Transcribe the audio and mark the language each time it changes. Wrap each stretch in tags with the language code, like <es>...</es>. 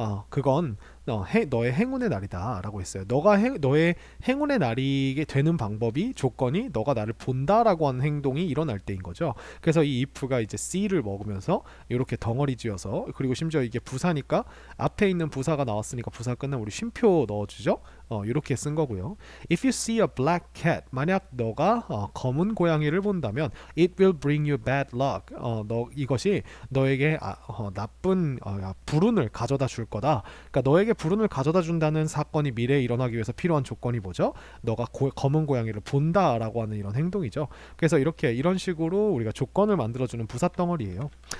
<ko>그건 너의 행운의 날이다 라고 했어요. 너의 행운의 날이 되는 방법이, 조건이 너가 나를 본다라고 하는 행동이 일어날 때인 거죠. 그래서 이 if가 이제 see를 먹으면서 이렇게 덩어리 지어서, 그리고 심지어 이게 부사니까 앞에 있는 부사가 나왔으니까 부사 끝나면 우리 쉼표 넣어주죠. 이렇게 쓴 거고요.</ko> <en>If you see a black cat,</en> <ko>만약 너가 검은 고양이를 본다면</ko> <en>it will bring you bad luck.</en> <ko>이것이 너에게 나쁜 불운을 가져다 줄 거다. 그러니까 너에게 불운을 가져다 준다는 사건이 미래에 일어나기 위해서 필요한 조건이 뭐죠? 너가 검은 고양이를 본다라고 하는 이런 행동이죠. 그래서 이런 식으로 우리가 조건을 만들어주는 부사 덩어리예요.</ko>